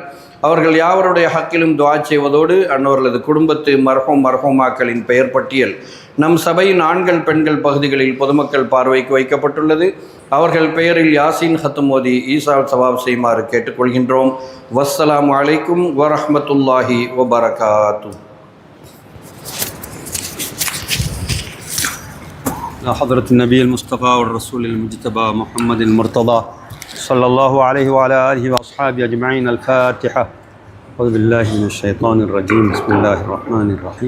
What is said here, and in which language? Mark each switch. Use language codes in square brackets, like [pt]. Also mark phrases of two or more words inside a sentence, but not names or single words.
[ta] அவர்கள் யாவருடைய ஹக்கிலும் துஆ செய்வதோடு அன்னவர்களது குடும்பத்து மர்ஹூமாக்களின் பெயர் பட்டியல் நம் சபையின் ஆண்கள் பெண்கள் பகுதிகளில் பொதுமக்கள் பார்வைக்கு வைக்கப்பட்டுள்ளது. அவர்கள் பெயரில் யாசின் ஹத்தும் ஓதி [ar] إيصال ثواب [ta] செய்யுமாறு கேட்டுக்கொள்கின்றோம். [ar] والسلام عليكم ورحمة الله وبركاته. حضرة النبي المصطفى والرسول المجتبى محمد المرتضى صلى الله عليه وعلى آله وأصحابه أجمعين. الفاتحة. أعوذ بالله من الشيطان الرجيم. بسم الله الرحمن الرحيم.